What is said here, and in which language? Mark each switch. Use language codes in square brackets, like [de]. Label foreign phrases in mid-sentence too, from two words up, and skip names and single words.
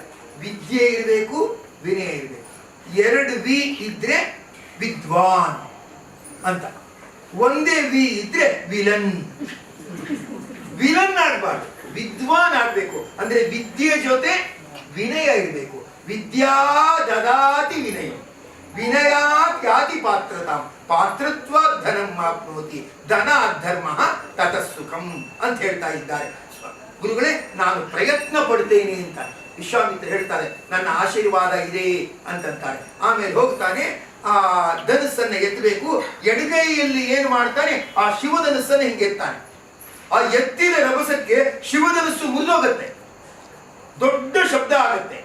[kn] ವಿದ್ಯೆ ಇರಬೇಕು, ವಿನಯ ಇರಬೇಕು. 2 ವಿ ಇದ್ರೆ ವಿದ್ವಾನ್ ಅಂತ, ಒಂದೇ ವಿ ಇದ್ರೆ ವಿಲನ್. ವಿಲನ್ ಆಗ್ಬಾರ್ದು, ವಿದ್ವಾನ್ ಆಗ್ಬೇಕು. ಅಂದ್ರೆ ವಿದ್ಯೆ ಜೊತೆ ವಿನಯ ಇರಬೇಕು. [sa] ವಿದ್ಯಾ ದದಾತಿ ವಿನಯ, ವಿನಯಾತ್ ಯಾತಿ ಪಾತ್ರತಾಂ, ಪಾತ್ರತ್ವ ಧನಂ ಆಪ್ನೋತಿ, ಧನ ಧರ್ಮ ತತಃ ಸುಖಂ [kn] ಅಂತ ಹೇಳ್ತಾ ಇದ್ದಾರೆ ಗುರುಗಳೇ. ನಾನು ಪ್ರಯತ್ನ ಪಡ್ತೇನೆ ಅಂತ ವಿಶ್ವಾಮಿತ್ರ ಹೇಳ್ತಾರೆ. ನನ್ನ ಆಶೀರ್ವಾದ ಇದೆ ಅಂತಂತಾರೆ. ಆಮೇಲೆ ಹೋಗ್ತಾನೆ, ಆ ಧನಸ್ಸನ್ನ ಎತ್ತಬೇಕು. ಎಡಗೈಯಲ್ಲಿ ಏನು ಮಾಡ್ತಾನೆ, ಆ ಶಿವಧನಸ್ಸನ್ನ ಹಿಂಗೆ ಎತ್ತಾನೆ. ಆ ಎತ್ತಿನ ರಭಸಕ್ಕೆ ಶಿವಧನಸ್ಸು ಮುರಿದೋಗತ್ತೆ, ದೊಡ್ಡ ಶಬ್ದ ಆಗತ್ತೆ.